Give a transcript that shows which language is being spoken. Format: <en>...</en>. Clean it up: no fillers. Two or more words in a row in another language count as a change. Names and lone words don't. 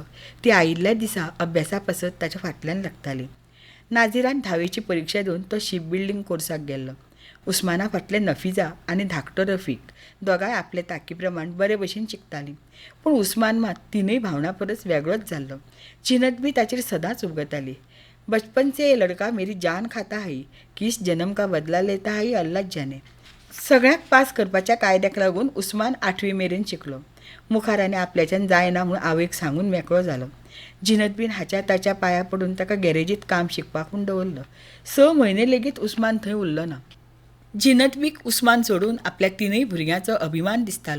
<kok>ती आयिल्ल्या दिसा अभ्यासा पासत ताच्या फाटल्यान लागताली. नाझीरान 10वीची परीक्षा दिवन तो शिप बिल्डींग कोर्साक गेल्लो. उस्माना फाटले नफिजा आनी धाकटो रफीक दोगांय आपले तांकी प्रमाण बरे भशेन शिकतालीं. पूण उस्मान मात तिनूय भावना परस वेगळोच जाल्लो. झिनतबी ताचेर सदांच उबगताली.</kok> <hi>बचपन से ये लड़का मेरी जान खाता है, किस जन्म का बदला लेता है अल्लाह जाने.</hi> <kok>सगळ्याक पास करपाच्या कायद्याक लागून उस्मान 8वी मेरेन शिकलो. मुखार आनी आपल्याच्यान जायना म्हूण आवयक सांगून मेकळो जालो. झिनतबीन हाच्या ताच्या पांयां पडून ताका गॅरेजींत काम शिकपाक म्हूण दवरलो. 6 म्हयने लेगीत उस्मान थंय उरलो ना. झिनतबीक उस्मान सोडून आपल्या 3 भुरग्यांचो अभिमान दिसतालो.</kok>